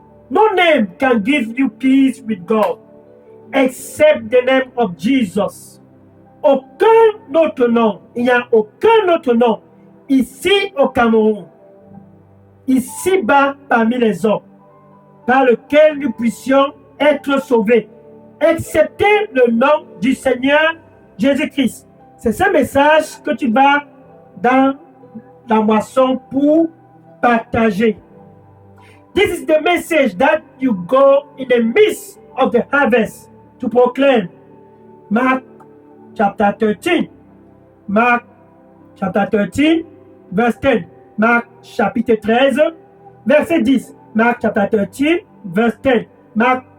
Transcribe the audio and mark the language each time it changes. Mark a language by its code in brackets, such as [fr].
[en] No name can give you peace with God except the name of Jesus. [fr] Aucun autre nom, il n'y a aucun autre nom ici au Cameroun, ici-bas parmi les hommes, par lequel nous puissions être sauvés, excepté le nom du Seigneur Jésus-Christ. C'est ce message que tu vas dans la moisson pour partager. [en] This is the message that you go in the midst of the harvest to proclaim. Mark chapter 13. Mark chapter 13, verse 10. [fr] Marc chapitre 13, verset 10. Marc chapter 13, verse 10. Marc